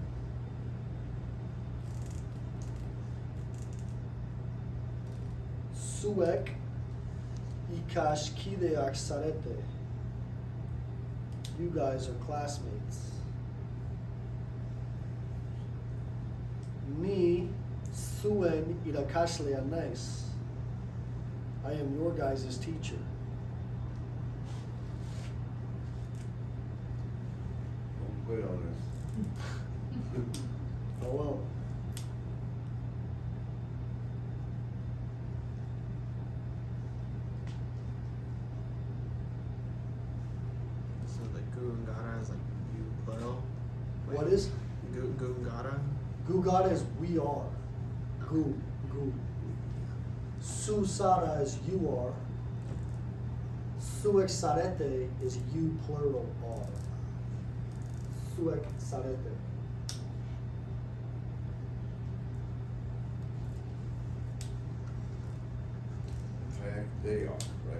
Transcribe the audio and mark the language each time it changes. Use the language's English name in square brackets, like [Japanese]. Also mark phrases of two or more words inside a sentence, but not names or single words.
[Basque] Zuek ikaskideak zarete. [English] You guys are classmates. [Basque] Ni zuen irakaslea nice. [English] I am your guys' teacher. Don't quit on us. Oh well. So the gu and gara is like you plural. What is? Gu and gara? Gugara is we are. Gu. Susara is you are. [Basque] Suek sarete [English] is you plural are. [Basque] Suek sarete. [English] They are, right?